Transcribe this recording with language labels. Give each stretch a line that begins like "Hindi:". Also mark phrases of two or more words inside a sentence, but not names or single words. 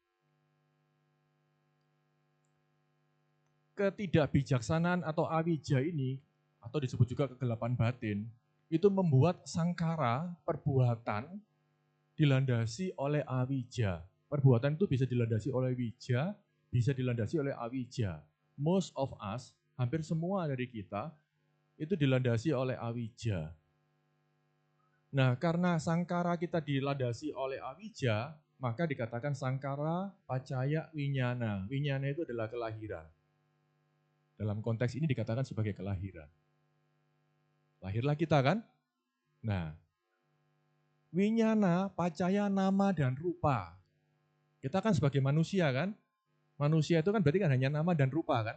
Indonesian: Ketidakbijaksanaan atau awija ini, atau disebut juga kegelapan batin, itu membuat sangkara, perbuatan, dilandasi oleh awija. Perbuatan itu bisa dilandasi oleh wija, bisa dilandasi oleh awija.
English: Most of us,
Indonesian: hampir semua dari kita, itu dilandasi oleh awija. Nah, karena sangkara kita dilandasi oleh awija, maka dikatakan sangkara, pacaya, winyana. Winyana itu adalah kelahiran. Dalam konteks ini dikatakan sebagai kelahiran. Lahirlah kita kan? Nah, winyana, pacaya, nama, dan rupa. Kita kan sebagai manusia kan? Manusia itu kan berarti kan hanya nama dan rupa kan?